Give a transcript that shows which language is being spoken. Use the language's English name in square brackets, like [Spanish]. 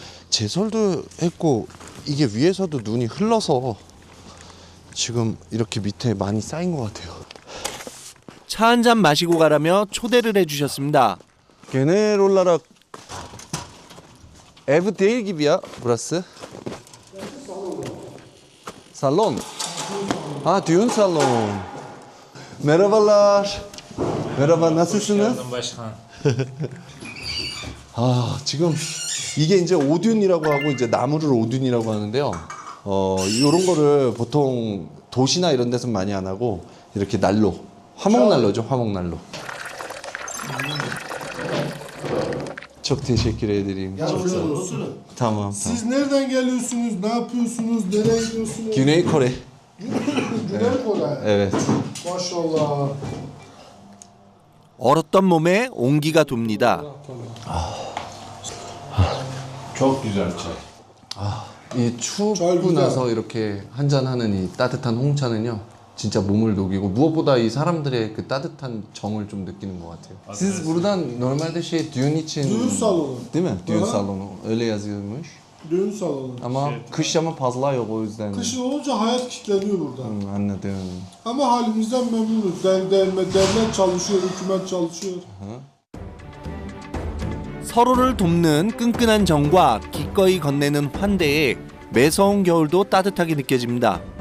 [Korean] 제설도 했고 이게 위에서도 눈이 흘러서 지금 이렇게 밑에 많이 쌓인 것 같아요. 차 한 잔 마시고 가라며 초대를 해주셨습니다. [Turkish] Genel olarak ev değil gibi ya burası. Salon. Ha, düğün salon. Merhabalar. Merhaba, nasılsınız? [Korean] 아, 지금 이게 이제 오듐이라고 하고 이제 나무를 오듐이라고 하는데요. 이런 거를 보통 도시나 이런 데서 많이 안 하고 이렇게 난로, 화목난로죠, 화목난로. [Turkish] Çok teşekkür ederim. Çok sağ olun. Tamam. Siz nereden geliyorsunuz? Ne yapıyorsunuz? Nereye gidiyorsunuz? Güney Kore. Güney Kore. Evet. Maşallah. [Korean] 얼었던 몸에 온기가 돕니다. [Turkish] Çok güzel çay. [Korean] 이 춥고 나서 이렇게 한잔 하는 이 따뜻한 홍차는요. 진짜 몸을 녹이고 무엇보다 이 사람들의 그 따뜻한 정을 좀 느끼는 것 같아요. [Turkish] Siz buradan normalde düğün için Düğün salonu. değil mi? Düğün Aha. salonu öyle yazılmış. Düğün salonu. Ama kış ama fazla yok o yüzden. Kışın olunca hayat kilitleniyor burada. Anladım. Ama halimizden memnunuz. Devlet çalışıyor, hükümet çalışıyor. [Korean] 서로를 돕는 끈끈한 정과 기꺼이 건네는 환대에 매서운 겨울도 따뜻하게 느껴집니다.